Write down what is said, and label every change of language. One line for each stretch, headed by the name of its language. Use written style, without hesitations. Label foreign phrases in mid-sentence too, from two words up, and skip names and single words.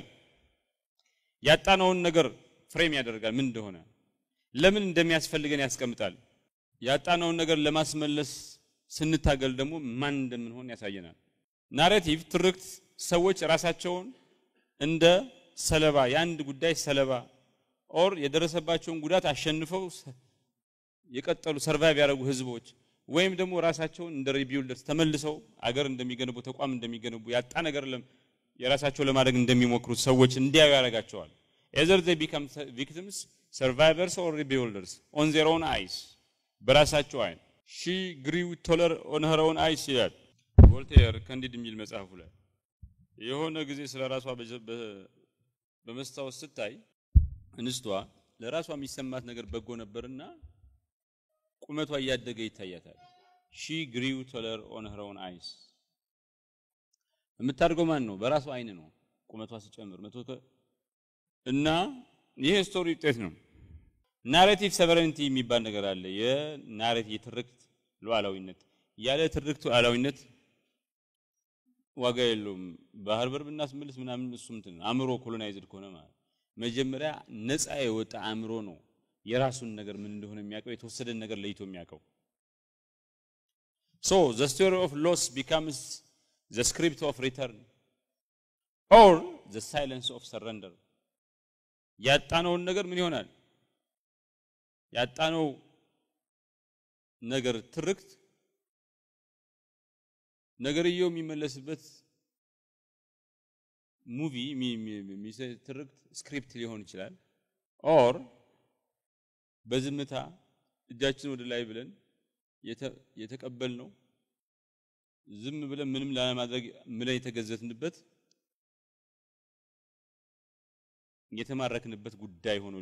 Amharic: ያጣነውን ነገር ፍሬም ያደርጋል። ምን እንደሆነ ለምን እንደሚያስፈልገን ያስቀምጣል። ያጣነውን ነገር ለማስመለስ ስንታገል ደግሞ ማን እንደምንሆን ያሳየናል። ናሬቲቭ ትርክት ሰዎች ራሳቸውን እንደ ሰለባ የአንድ ጉዳይ ሰለባ ኦር የደረሰባቸውን ጉዳት አሸንፈው የቀጠሉ ሰርቫይቭ ያደረጉ ህዝቦች ወይም ደግሞ ራሳቸውን እንደ ሪቢልደርስ ተመልሰው አገር እንደሚገነቡ ተቋም እንደሚገነቡ ያጣ ነገር የራሳቸው ለማድረግ እንደሚሞክሩ ሰዎች እንዲያዩ ያደርጋቸዋል።
English: either they become victims survivors or rebuilders on their own eyes
Amharic: በራሳቸው አይን
English: she grew taller on her own eyes
Amharic: ይላል ቮልቴር ካንዲድ የሚል መጽሐፉ ላይ። የሆነ ጊዜ ስለራሷ በመስታወት ስታይ እንስቷ ለራሷ የሚሰማት ነገር በጎ ነበርና ቁመቷ እያደገ ይታያታል።
English: she grew taller on her own eyes
Amharic: የምታርገው ማን ነው? በራሷ አይን ነው ቁመቷ ሲጨምር እና ይሄ ስቶሪ ውጤት ነው።
English: narrative sovereignty
Amharic: የሚባል ነገር አለ። የናሬቲቭ የትርክት ሉዓላዊነት ያለ ትርክቱ ሉዓላዊነት ዋጋ የለውም። ባህር በር ብናስመልስ ምናምን እሱም እንትን አእምሮ ኮሎናይዝድ ከሆነ ማለት መጀመሪያ ነፃ የወጣ አእምሮ ነው የራሱን ነገር ምን እንደሆነ የሚያውቀው የተወሰደን ነገር ለይቶ የሚያውቀው።
English: so the story of loss becomes the script of return or the silence of surrender
Amharic: ያጣነውን ነገር ምን ይሆናል? ያጣነው ነገር ትርክት ነገርየው የሚመለስበት ሙቪ ትርክት ስክሪፕት ሊሆን ይችላል or በዝምታ እጃችን ወደ ላይ ብለን የተቀበልነው ዝም ብለን ምንም ላለማድረግ ምን የተገዘትንበት የተማረክንበት ጉዳይ ሆኖ